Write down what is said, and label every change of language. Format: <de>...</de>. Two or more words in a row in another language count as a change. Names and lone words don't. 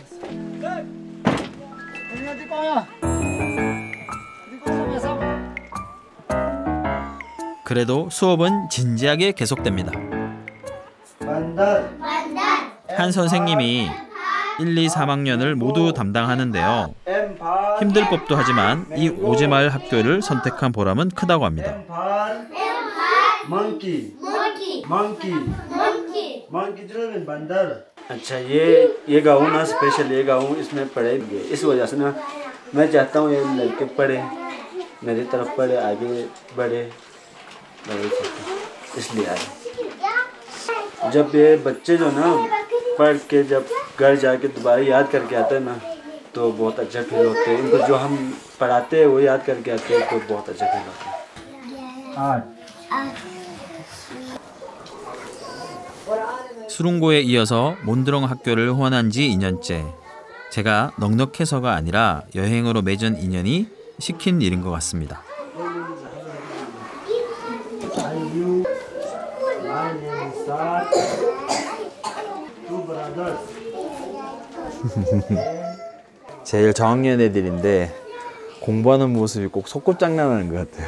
<ko>그래도 수업은 진지하게 계속됩니다. 한 선생님이 1, 2, 3학년을 모두 담당하는데요. 힘들 법도 하지만 이 오제마을 학교를 선택한 보람은 크다고 합니다.</ko> <hi>अच्छा ये गाँव ना स्पेशल ये गाँव इसमें पढ़ेंगे इस वजह से ना मैं चाहता हूँ ये लड़के पढ़े मेरी तरफ पढ़े आगे बढ़े इसलिए आए जब ये बच्चे जो ना पढ़ के जब घर जाके दोबारा याद करके आते हैं ना तो बहुत अच्छा फील होते हैं इनको जो हम पढ़ाते हैं वो याद करके आते हैं तो बहुत अच्छा फील होता है।</hi> <ko>수룽고에 이어서 몬드렁 학교를 후원한 지 2년째. 제가 넉넉해서가 아니라 여행으로 맺은 인연이 시킨 일인 것 같습니다. 제일 저학년 애들인데 공부하는 모습이 꼭 소꿉장난하는 것 같아요.</ko>